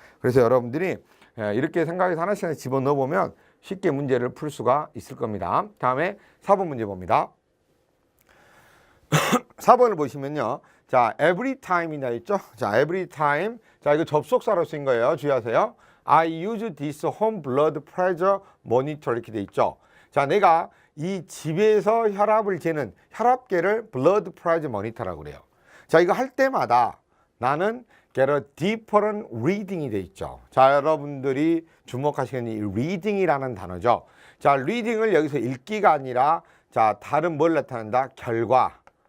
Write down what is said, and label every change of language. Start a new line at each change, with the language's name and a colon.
Korean: 그래서 여러분들이 이렇게 생각해서 하나씩 집어넣어 보면 쉽게 문제를 풀 수가 있을 겁니다. 다음에 4번 문제 봅니다. 4번을 보시면요. 자, every time이나 있죠? 자, every time. 자, 이거 접속사로 쓴 거예요. 주의하세요.
English: I use this home blood pressure monitor
Korean: 이렇게 돼 있죠. 자, 내가 이 집에서 혈압을 재는 혈압계를 blood pressure monitor라고 그래요. 자, 이거 할 때마다 나는
English: get a different reading
Korean: 이 돼 있죠. 자, 여러분들이 주목하시는 이 reading이라는 단어죠. 자, reading을 여기서 읽기가 아니라 자, 다른 뭘 나타낸다? 결과.